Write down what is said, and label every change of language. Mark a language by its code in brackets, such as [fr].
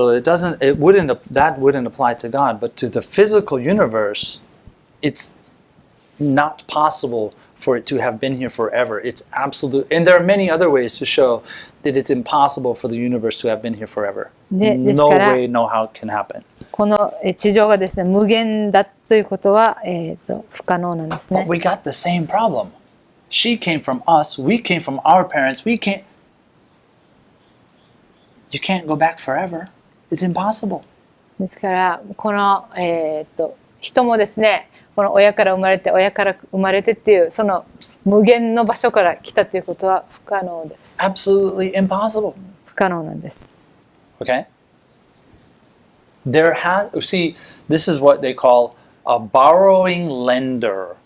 [en] So that wouldn't apply to God, but to the physical universe, it's not possible for it to have been here forever. It's absolute, and there are many other ways to show that it's impossible for the universe to have been here forever. [ja] です [en] No [ja] から [en] way, no how it can happen. [ja] この地上がですね無限だということは、不可能なんですね。 [en] But we got the same problem. She came from us. We came from our parents. You can't go back forever. It's impossible. [ja] ですからこの、人もですねこの親から生まれてっていうその無限の場所から来たということは不可能です。 [en] Absolutely impossible. [ja] 不可能なんです。 [en] Okay? See, this is what they call a borrowing lender.